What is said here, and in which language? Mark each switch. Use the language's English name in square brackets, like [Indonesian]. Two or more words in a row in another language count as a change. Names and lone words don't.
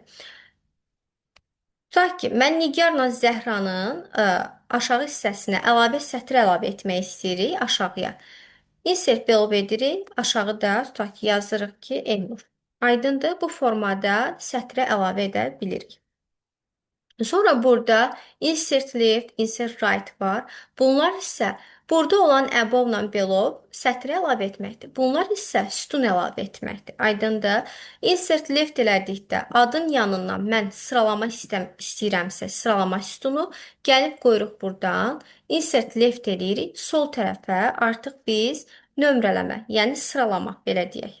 [Azerbaijani] Tutaq ki, mən Nigarla Zəhranın aşağı hissəsinə əlavə sətr əlavə etmək istəyirik aşağıya. [English] Insert below [Azerbaijani] edirik, aşağıda tutaq ki, yazırıq ki, Elnur. Aydındır, bu formada sətrə əlavə edə bilirik. Sonra burada [English] insert left, insert right [Azerbaijani] var. Bunlar isə burada olan above-la below sətrə əlavə etməkdir. Bunlar isə sütun əlavə etməkdir. Aydındır? [English] Insert left [Azerbaijani] elədikdə adın yanından mən sıralama istəyirəmsə, sıralama sütunu gəlib qoyuruq buradan. [English] Insert left [Azerbaijani] eləyirik. Sol tərəfə artıq biz nömrələmə, yəni sıralama belə deyək.